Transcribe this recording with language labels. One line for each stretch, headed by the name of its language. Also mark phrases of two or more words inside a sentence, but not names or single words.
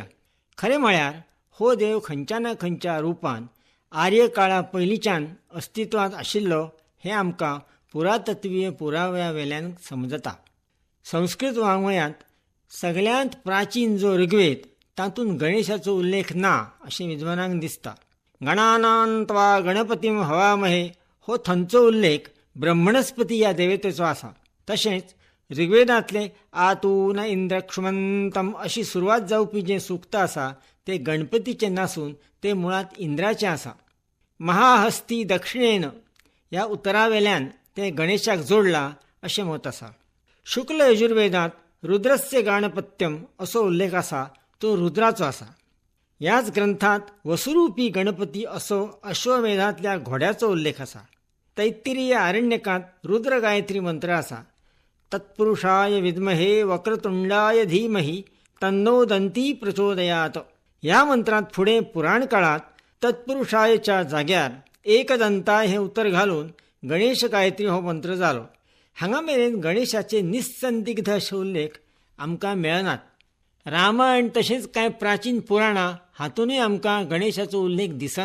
Konkani: खरें म्हळ्यार हो देव खंयच्या ना खंयच्या रुपान आर्य काळा पयलींच्यान अस्तित्वांत आशिल्लो हें आमकां पुरातत्वीय पुराव्या वयल्यान समजता. संस्कृत वाङ्मयांत सगळ्यांत प्राचीन जो ऋग्वेद तातूंत गणेशाचो उल्लेख ना अशें विद्वानांक दिसता.
Sanskrit: गणानां त्वा गणपतीं हवामहे
Konkani: हो थंयचो उल्लेख ब्रह्मणस्पती ह्या देवतेचो आसा. तशेंच ऋग्वेदांतले
Sanskrit: आतू न इंद्र क्षुमंतम
Konkani: अशी सुरवात जावपी जें सुक्त आसा तें गणपतीचें नासून तें मुळांत इंद्राचें आसा.
Sanskrit: महाहस्ती दक्षिणेन
Konkani: ह्या उतरावेल्यान तें गणेशाक जोडलां अशें मत आसा. शुक्ल यजुर्वेदांत
Sanskrit: रुद्रस्य गाणपत्यम
Konkani: असो उल्लेख आसा तो रुद्राचो आसा. ह्याच ग्रंथांत वसुरूपी गणपती असो अश्वमेधांतल्या घोड्याचो उल्लेख आसा. तैत्तिरीय आरण्यकांत रुद्र गायत्री मंत्र आसा.
Sanskrit: तत्पुरुषाय विद्महे वक्रतुंडाय धीमहि तन्नो दंती प्रचोदयात.
Konkani: ह्या मंत्रांत फुडें पुराण काळांत तत्पुरुषायच्या जाग्यार एकदंताय हें उतर घालून गणेश गायत्री हो मंत्र जालो. हांगा मेरेन गणेशाचे निस्संदिग्ध अशे उल्लेख आमकां मेळनात. रामायण तशेंच कांय प्राचीन पुराणां हातूंनय आमकां गणेशाचो उल्लेख दिसना.